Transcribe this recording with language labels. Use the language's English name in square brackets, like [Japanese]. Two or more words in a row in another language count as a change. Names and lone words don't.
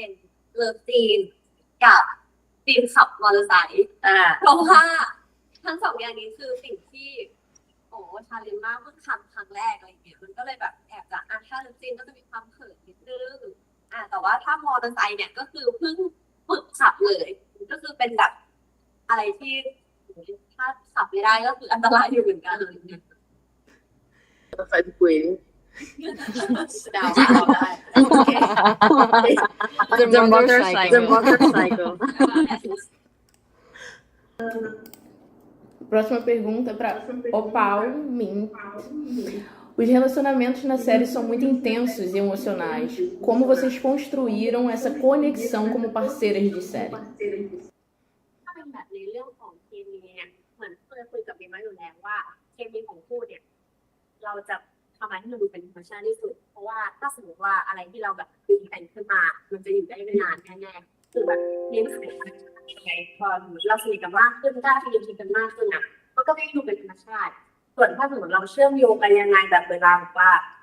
[Thai] เป็นเลิฟซีนกับซีนขับมอเตอร์ไซค์เพราะว่าทั้งสองอย่างนี้คือสิ่งที่ชาเลนจ์มากเพิ่งทำครั้งแรกอะไรอย่างเงี้ยมันก็เลยแบบแอบจะถ้าเลิฟซีนก็จะมีความเขินนิดนึงแต่ว่าถ้ามอเตอร์ไซค์เนี่ยก็คือเพิ่งฝึกขับเลยก็คือเป็นแบบอะไรที่ถ้าขับไม่ได้ก็คืออันตรายอยู่เหมือนกันเลยเนี่ย ไฟคุย ดาวได้ [English] The motorcycle. [Portuguese] Próxima pergunta para Opal Min. Os relacionamentos na série são muito intensos e emocionais. Como vocês construíram essa conexão como parceiras de série? [Thai] ถ้าเป็นแบบในเรื่องของเคมีเนี่ยเหมือนเคยคุยกับเบลมาอยู่แล้วว่าเคมีของคู่เนี่ยเราจะทำอะไรให้มันดูเป็นธรรมชาติที่สุดเพราะว่าถ้าสมมติว่าอะไรที่เราแบบดึงแต่งขึ้นมามันจะอยู่ได้ไม่นานแน่ๆคือแบบนี่มันเป็นยังไงพอเราสนิทกันมากขึ้นกล้าที่จะคิดกันมากขึ้นอ่ะมันก็ไม่ดูเป็นธรรมชาติส่วนถ้าสมมติเราเชื่อมโยงกันยังไงแบบเวลาแบบว่า